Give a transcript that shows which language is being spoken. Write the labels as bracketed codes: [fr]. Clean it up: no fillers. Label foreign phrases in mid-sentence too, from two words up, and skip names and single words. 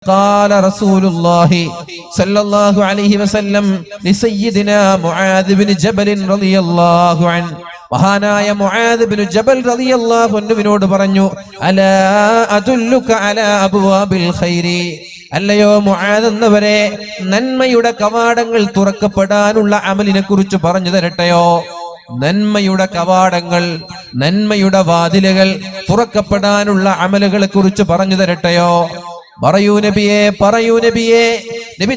[ar] قال رسول الله صلى الله عليه وسلم لسيدنا معاذ بن جبل رضي الله عنه [ml] മഹാനായ മുആദ് ബിൻ ജബൽ റളിയല്ലാഹു അൻഹുവിനോട് പറഞ്ഞു [ar] ألا أدلك على أبواب الخير അല്ലയോ [ml] മുആദ് എന്നവരെ നന്മയുടെ കവാടങ്ങൾ തുറക്കപ്പെടാനുള്ള അമലിനെ കുറിച്ച് പറഞ്ഞു തരട്ടെയോ നന്മയുടെ കവാടങ്ങൾ നന്മയുടെ വാതിലുകൾ തുറക്കപ്പെടാനുള്ള അമലുകളെ കുറിച്ച് പറഞ്ഞു തരട്ടെയോ പറയൂ നബിയേ നബി